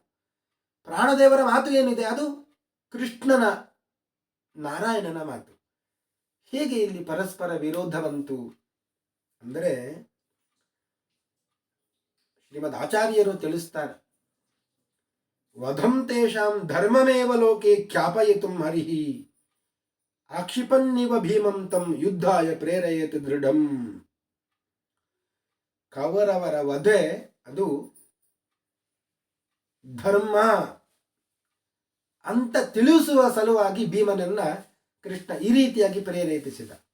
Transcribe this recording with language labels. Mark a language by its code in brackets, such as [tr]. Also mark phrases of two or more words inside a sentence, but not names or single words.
[kn] ಪ್ರಾಣದೇವರ ಮಾತು ಏನಿದೆ ಅದು ಕೃಷ್ಣನ, ನಾರಾಯಣನ ಮಾತು. ಹೇಗೆ ಇಲ್ಲಿ ಪರಸ್ಪರ ವಿರೋಧ ಬಂತು ಅಂದರೆ ಶ್ರೀಮದ್ ಆಚಾರ್ಯರು ತಿಳಿಸ್ತಾರೆ, [sa] ವಧಂ ತೇಷಾಂ ಧರ್ಮಮೇವ ಲೋಕೆ ಖ್ಯಾಪಯಿತುಂ ಹರಿಹಿ ಆಕ್ಷಿಪನ್ನಿವ ಭೀಮಂ ತಂ ಯುದ್ಧಾಯ ಪ್ರೇರಯತ್ ದೃಢಂ. [kn] ಕೌರವರ ವಧೆ ಅದು ಧರ್ಮ ಅಂತ ತಿಳಿಸುವ ಸಲುವಾಗಿ ಭೀಮನನ್ನ ಕೃಷ್ಣ ಈ ರೀತಿಯಾಗಿ ಪ್ರೇರೇಪಿಸಿದ.